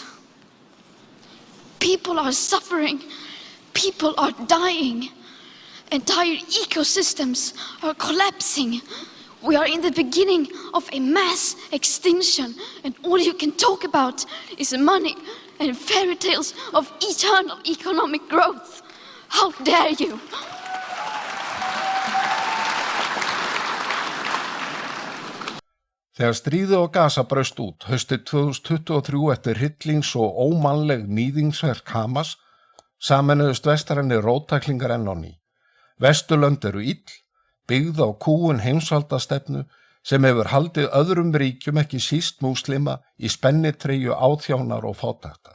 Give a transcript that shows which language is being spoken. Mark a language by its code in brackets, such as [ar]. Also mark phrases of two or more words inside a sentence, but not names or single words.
[en] People are suffering, people are dying, entire ecosystems are collapsing. We are in the beginning of a mass extinction, and all you can talk about is money and fairy tales of eternal economic growth. How dare you? [is] Þegar stríðið á Gaza braust út haustið 2023 eftir hryllings- og ómannleg níðingsverk Hamas, sameinuðust vestrænir róttæklingar enn á ný. Vesturlönd eru ill, byggð á kúgun heimsvaldastefnu sem hefur haldið öðrum ríkjum, ekki síst múslima, í spennitreyju áþjánar og fátæktar.